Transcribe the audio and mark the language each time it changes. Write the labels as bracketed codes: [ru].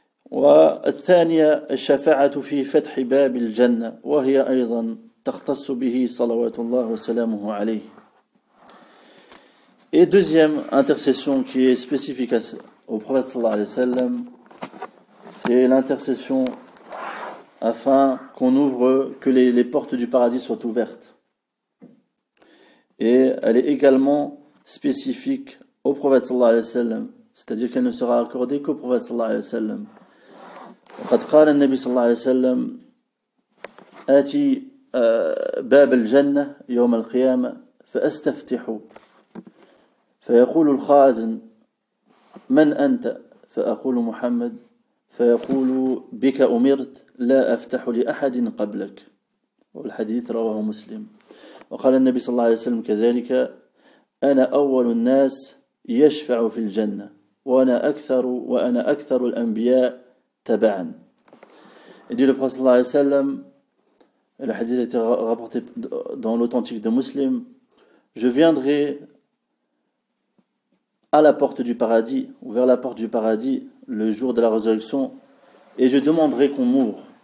[ar] والثانية الشفاعة في فتح باب الجنة وهي أيضا تختص به صلوات الله وسلامه عليه. [fr] Et deuxième intercession qui est spécifique au prophète sallallahu alayhi wa sallam, c'est l'intercession afin qu'on ouvre, que les portes du paradis soient ouvertes. Et elle est également spécifique au prophète sallallahu alayhi wa sallam, c'est-à-dire qu'elle ne sera accordée qu'au prophète sallallahu alayhi wa sallam. [ar] وقد قال النبي صلى الله عليه وسلم آتي باب الجنة يوم القيامة فأستفتح فيقول الخازن من أنت فأقول محمد فيقول بك أمرت لا أفتح لأحد قبلك والحديث رواه مسلم. وقال النبي صلى الله عليه وسلم كذلك أنا أول الناس يشفع في الجنة وأنا أكثر الأنبياء تبعا. [fr] Et dit le prophète sallallahu alayhi wa sallam, le hadith a été rapporté dans l'authentique de Muslim, je viendrai à la porte du paradis, ou vers la porte du paradis, le jour de la résurrection, et je demanderai qu'on m'ouvre.